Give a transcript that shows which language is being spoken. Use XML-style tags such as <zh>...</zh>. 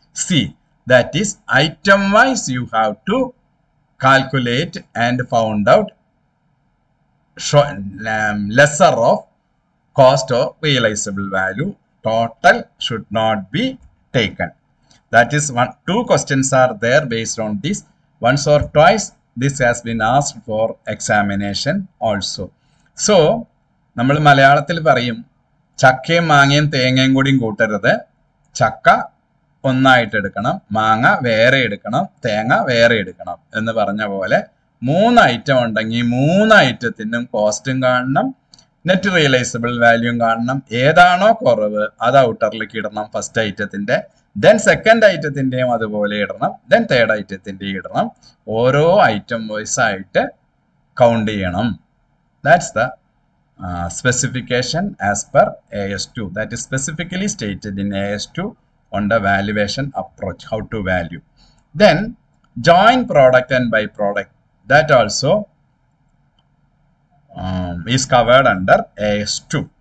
<en>C, that is item wise you have to calculate and found out lesser of cost or realizable value. Total should not be taken. That is 2 questions are there based on this. Once or twice this has been asked for examination also. So,</en> <ml>നമ്മൾ മലയാളത്തിൽ പറയും ചക്കയും മാങ്ങയും തേങ്ങയും കൂടിയും കൂട്ടരുത്, ചക്ക ഒന്നായിട്ട് എടുക്കണം, മാങ്ങ വേറെ എടുക്കണം, തേങ്ങ വേറെ എടുക്കണം എന്ന് പറഞ്ഞ പോലെ 3 ഐറ്റം ഉണ്ടെങ്കിൽ 3 ഐറ്റത്തിനും കോസ്റ്റും കാണണം, നെറ്റ് റിയലൈസബിൾ വാല്യൂം കാണണം. ഏതാണോ കുറവ് അത് ഔട്ടറിലേക്ക് ഇടണം ഫസ്റ്റ് ഐറ്റത്തിന്റെ, ദെൻ സെക്കൻഡ് ഐറ്റത്തിന്റെയും അതുപോലെ ഇടണം, ദെൻ തേർഡ് ഐറ്റത്തിന്റെയും ഇടണം. ഓരോ ഐറ്റം വൈസ് ആയിട്ട് കൗണ്ട് ചെയ്യണം.</ml> <en>That's the specification as per AS2. That is specifically stated in AS2 on the valuation approach, how to value. Then joint product and byproduct, that also is covered under AS2.</en>